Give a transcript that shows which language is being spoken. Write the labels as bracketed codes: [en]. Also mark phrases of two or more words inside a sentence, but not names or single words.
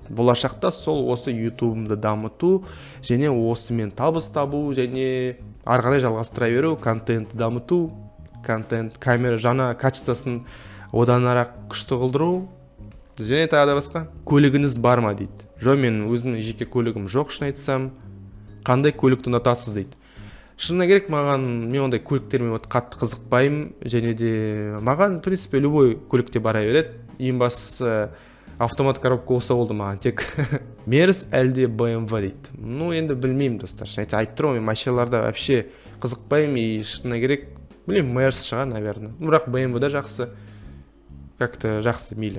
[kk] Болашақта сол осы ютубымды дамыту, және осымен табыс табу, және ары қарай жалғастыра беру, контентті дамыту, камера жаңа качествосын одан арақ күшті қылдыру, және тағы да басқа. Көлігіңіз бар ма дейді. Жоқ, мен өзімнің жеке көлігім жоқ, шын айтсам. Қандай көлікті ұнатасыз дейді. Шынына керек, мен ондай көліктермен қатты қызықпаймын, және де маған, [ru] в принципе, любой [kk] көлікте бара береді. Ең бастысы автомат коробка болса болды маған тек. Мерс әлде BMW дейді. Енді білмеймін достар. Айтып тұрмын, мен машиналарда вообще қызықпаймын, и шынына керек, білмеймін, Мерс шығар, наверное. Бірақ BMW да жақсы. Как-то жақсы, мейлі.